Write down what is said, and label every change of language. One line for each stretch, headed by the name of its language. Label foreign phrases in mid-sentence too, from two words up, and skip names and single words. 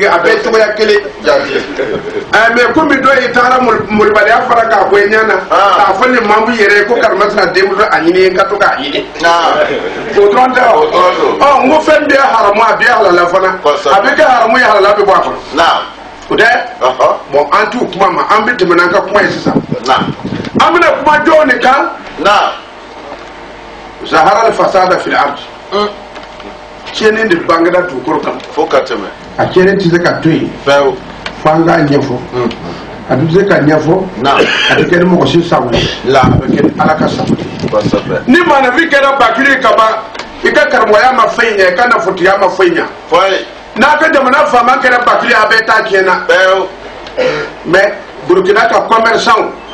Bambara: a bɛɛ cogoya kelen mɛ komi dɔ i taara molibaliya fara k'a bɔ i ɲɛ na k'a fɔ nin mamu yɛrɛ ye ko karima sira denmuso a ɲini ye n ka to k'a ɲini o dɔrɔn tɛ wa n ko fɛn bɛɛ haramu a bɛɛ halala fana a bɛ kɛ haramu ye halala bɛ bɔ a kɔnɔ o tɛ bon an t'u kuma ma an bɛ tɛmɛ n'an ka kuma ye sisan an bɛna kuma jɔnw de kan
Arabic: ظهر الفساد في الأرض
Bambara: tiɲɛni de bangera dugukolo kan fo ka tɛmɛ a tiɲɛni tɛ se ka to yen fo an k'a ɲɛfɔ a bɛ se ka ɲɛfɔ a bɛ kɛ ni mɔgɔ si sago ye a bɛ kɛ ni ala ka sago ye ni maanifin kɛra bakiri kaban i ka karamɔgɔya ma fɛn ɲɛ i ka nafotigiya ma fɛn ɲɛ n'a ka jamana faama kɛra bakiri a bɛɛ ta tiɲɛna mais Burkina ka commerçant